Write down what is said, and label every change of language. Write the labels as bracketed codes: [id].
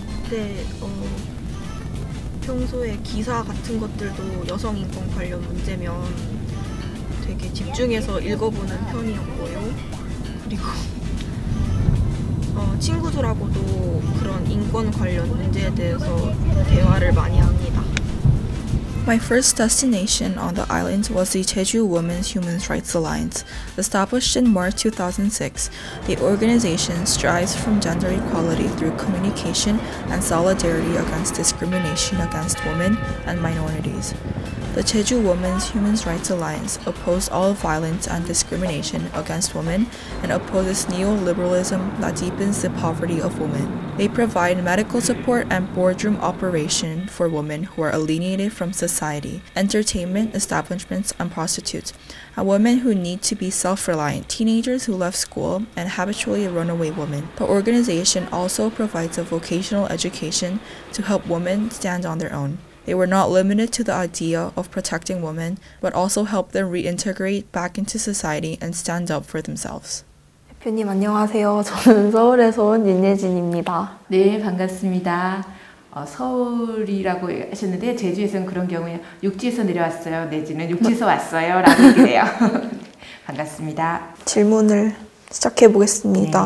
[ko] 네, 평소에 기사 같은 것들도 여성인권 관련 문제면 되게 집중해서 읽어보는 편이었고요. 그리고 친구들하고도 그런 인권 관련 문제에 대해서 대화를 많이 합니다. [en] My first destination on the island was the Jeju Women's Human Rights Alliance. Established in March 2006, the organization strives for gender equality through communication and solidarity against discrimination against women and minorities. The Jeju Women's Human Rights Alliance opposes all violence and discrimination against women and opposes neoliberalism that deepens the poverty of women. They provide medical support and boardroom operation for women who are alienated from society, entertainment establishments and prostitutes, and women who need to be self-reliant, teenagers who left school, and habitually runaway women. The organization also provides a vocational education to help women stand on their own. They were not limited to the idea of protecting women, but also help them reintegrate back into society and stand up for themselves. [ko] 대표님 안녕하세요. 저는 서울에서 온 윤예진입니다. 네, 반갑습니다. 서울이라고 하셨는데 제주에서는 그런 경우에 육지에서 내려왔어요. 내지는 육지에서 왔어요. 라고 얘기해요. 반갑습니다. 질문을 시작해 보겠습니다.